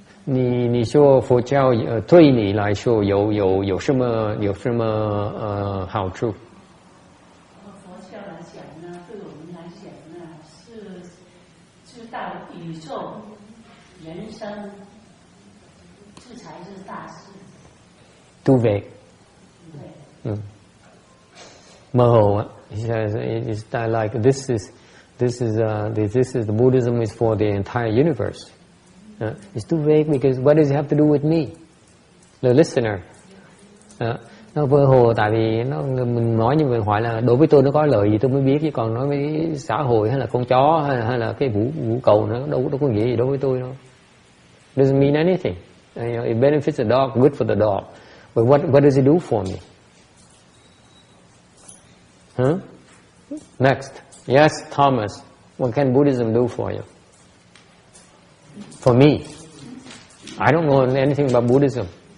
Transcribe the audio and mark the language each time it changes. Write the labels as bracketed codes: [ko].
[zh] 你说佛教对你来说有什么好处？佛教来讲呢，对我们来讲呢，是知道宇宙、人生，这才是大事。 [vi] Tu về. Mơ hồ á. [en] He says it's like this is the Buddhism is for the entire universe. It's too vague because what does it have to do with me, the listener? [vi] Nó mơ hồ tại vì mình nói như vậy hỏi là đối với tôi nó có lợi gì tôi mới biết, chứ còn nói với xã hội hay là con chó hay là cái vũ cầu nó đâu có nghĩa gì đối với tôi đâu. [en] Doesn't mean anything. It benefits the dog, good for the dog. But what does it do for me? Next. Yes, Thomas. What can Buddhism do for you? For me, I don't know anything about Buddhism.